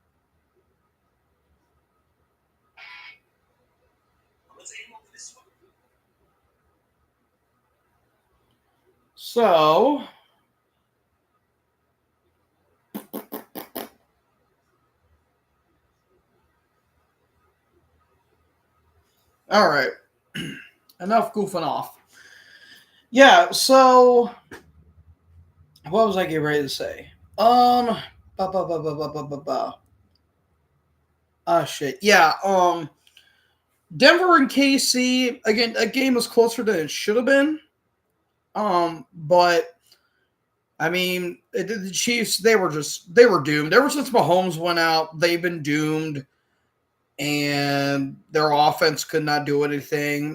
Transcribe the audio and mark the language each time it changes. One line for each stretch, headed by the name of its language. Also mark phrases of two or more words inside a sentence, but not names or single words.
English: So, all right, enough goofing off. Yeah, so what was I getting ready to say? Um, ba ba ba ba ba ba ba ba. Ah, shit. Yeah. Denver and KC again. A game was closer than it should have been. But I mean, the Chiefs. They were doomed ever since Mahomes went out. They've been doomed, and their offense could not do anything.